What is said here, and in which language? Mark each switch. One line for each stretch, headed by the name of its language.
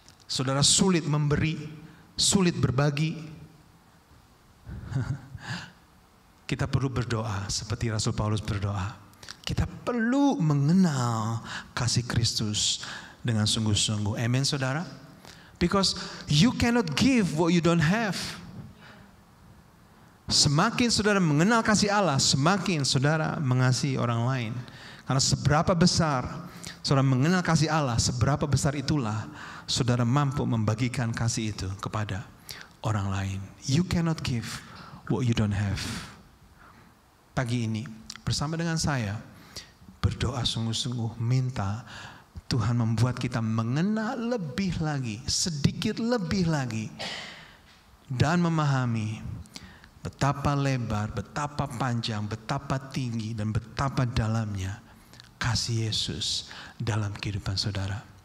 Indonesian: Saudara sulit memberi, sulit berbagi. Kita perlu berdoa seperti Rasul Paulus berdoa. Kita perlu mengenal kasih Kristus dengan sungguh-sungguh. Amen saudara.
English: Because you cannot give what you don't have.
Indonesian: Semakin saudara mengenal kasih Allah, semakin saudara mengasihi orang lain. Karena seberapa besar saudara mengenal kasih Allah, seberapa besar itulah saudara mampu membagikan kasih itu kepada orang lain.
English: You cannot give what you don't have.
Indonesian: Pagi ini bersama dengan saya berdoa sungguh-sungguh, minta Tuhan membuat kita mengenal lebih lagi, sedikit lebih lagi, dan memahami betapa lebar, betapa panjang, betapa tinggi, dan betapa dalamnya kasih Yesus dalam kehidupan saudara.